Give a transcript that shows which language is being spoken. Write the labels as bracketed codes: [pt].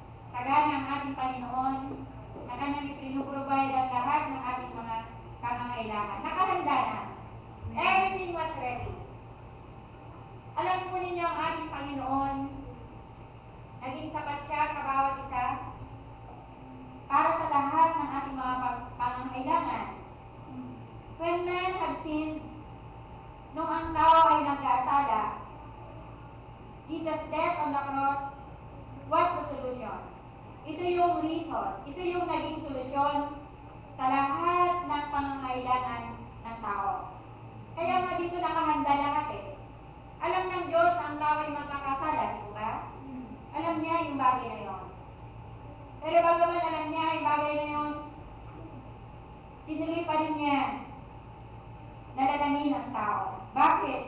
[tl] Sagana ang ating Panginoon na kanyang ipinuprovide ang lahat ng ating mga pangangailangan. Nakahanda na. [en] Everything was ready. [tl] Alam po ninyo ang ating Panginoon, naging sapat siya sa bawat isa para sa lahat ng ating mga pangangailangan. [en] When men have sinned, [tl] nung ang tao ay nagkasala, [en] Jesus' death on the cross was the solution. [tl] Ito yung reason, ito yung naging solusyon sa lahat ng pangangailangan ng tao. Kaya nga dito nakahanda lahat eh. Alam ng Diyos na ang tao ay magkakasala, di ba? Alam niya yung bagay na yon. Pero bagaman alam niya yung bagay na yon, tinuloy pa rin niya nalalangin ang tao. Bakit?